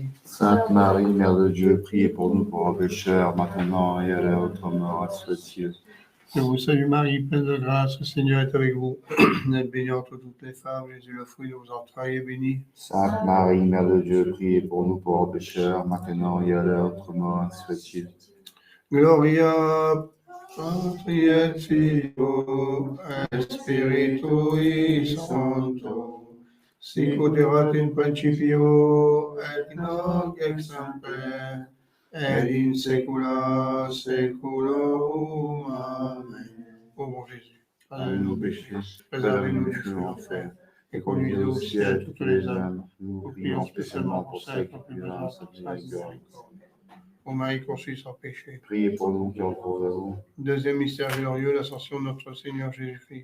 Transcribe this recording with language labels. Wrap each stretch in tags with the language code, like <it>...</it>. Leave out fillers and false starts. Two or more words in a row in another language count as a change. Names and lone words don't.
<fr>Sainte Marie, Mère de Dieu, priez pour nous pauvres pécheurs, maintenant et à l'heure de notre mort, ainsi soit-il. Je vous salue Marie, pleine de grâce, le Seigneur est avec vous. Vous êtes bénie entre toutes les femmes, Jésus, le fruit de vos entrailles, est béni. Sainte Marie, Mère de Dieu, priez pour nous pauvres pécheurs, maintenant et à l'heure de notre mort, ainsi soit-il.</fr> <la>Gloria Patri et Filio et Spiritui Sancto, sic ut erat in principio et nunc et semper et in saecula saeculorum.</la> <fr>Amen. Ô mon Jésus, Pardonnez nos péchés, préservez-nous préservez-nous du du feu feu de de l'enfer, l'enfer, et conduisez au ciel toutes les âmes. nous Nous prions prions spécialement pour celles qui ont ont plus besoin de cette miséricorde. Ô Marie conçue sans péché. Priez pour nous qui recourons à vous. Deuxième mystère glorieux, l'ascension de notre Seigneur Jésus-Christ.</fr>